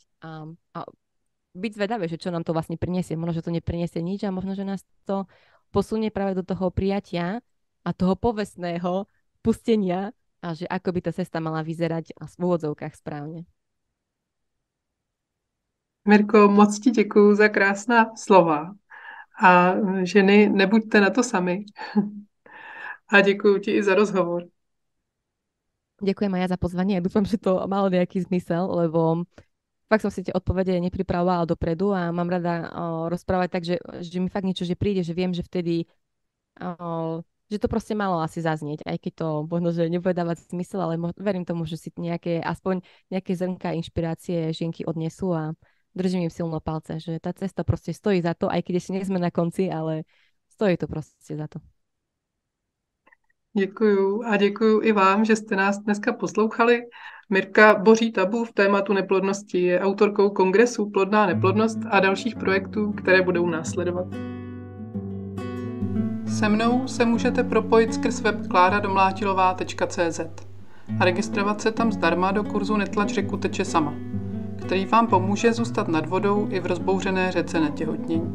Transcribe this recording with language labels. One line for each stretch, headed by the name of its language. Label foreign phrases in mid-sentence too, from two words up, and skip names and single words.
Slovak: A byť zvedavé, že čo nám to vlastne prinesie. Možno, že to neprinesie nič a možno, že nás to posunie práve do toho prijatia a toho povestného pustenia a že ako by tá cesta mala vyzerať a v úvodzovkách správne.
Czech: Mirko, moc ti děkuju za krásná slova. A ženy, nebuďte na to sami. A děkuju ti i za rozhovor.
Slovak: Ďakujem aj ja za pozvanie a dúfam, že to malo nejaký zmysel, lebo fakt som si tie odpovede nepripravovala dopredu a mám rada rozprávať tak, že mi fakt niečo, že príde, že viem, že vtedy že to proste malo asi zaznieť, aj keď to možno, že nebude dávať zmysel, ale verím tomu, že si aspoň nejaké zrnka inšpirácie žienky odnesú a držím im silno palce, že tá cesta proste stojí za to, aj keď ešte nie sme na konci, ale stojí to prostě za to.
Czech: Děkuju a děkuju i vám, že jste nás dneska poslouchali. Mirka boří tabu v tématu neplodnosti, je autorkou kongresu Plodná neplodnost a dalších projektů, které budou následovat. Se mnou se můžete propojit skrz web klaradomlátilová.cz a registrovat se tam zdarma do kurzu Netlač řeku teče sama, který vám pomůže zůstat nad vodou i v rozbouřené řece netěhotnění.